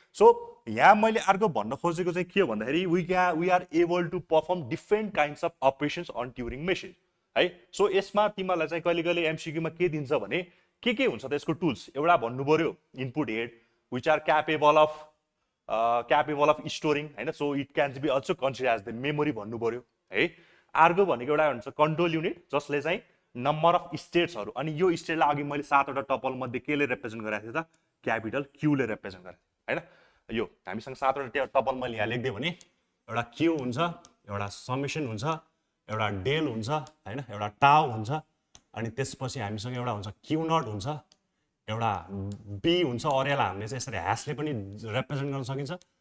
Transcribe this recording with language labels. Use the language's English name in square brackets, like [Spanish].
[Nepali] So यहाँ मैले अर्को भन्न खोजेको चाहिँ के हो भन्दाखेरि [English] we are able to perform different kinds of operations on Turing machine [Nepali] है. सो यसमा तिमीलाई चाहिँ कहिले कहिले एमसिक्यूमा के दिन्छ भने के हुन्छ त यसको टुल्स एउटा भन्नु पर्यो input head [English] which are capable of storing [Nepali] होइन. [English] so it can be also consider as the memory [Nepali] भन्नु पर्यो है. अर्को भनेको एउटा हुन्छ कन्ट्रोल युनिट जसले चाहिँ नम्बर अफ स्टेट्सहरू, अनि यो स्टेटलाई अघि मैले 7वटा टपल मध्ये केले रिप्रेजेन्ट गराएको थिएँ त क्यापिटल क्यूले रिप्रेजेन्ट गरेको थिएँ होइन. यो हामीसँग 7वटा टपल मैले यहाँ लेखिदिएँ भने एउटा क्यू हुन्छ, एउटा समेसन हुन्छ, एउटा डेल हुन्छ होइन, एउटा टाउ हुन्छ, अनि त्यसपछि हामीसँग एउटा हुन्छ क्यू नट हुन्छ, एउटा बी हुन्छ, अरू यसलाई हामीले चाहिँ यसरी ह्यासले पनि रिप्रेजेन्ट गर्न सकिन्छ.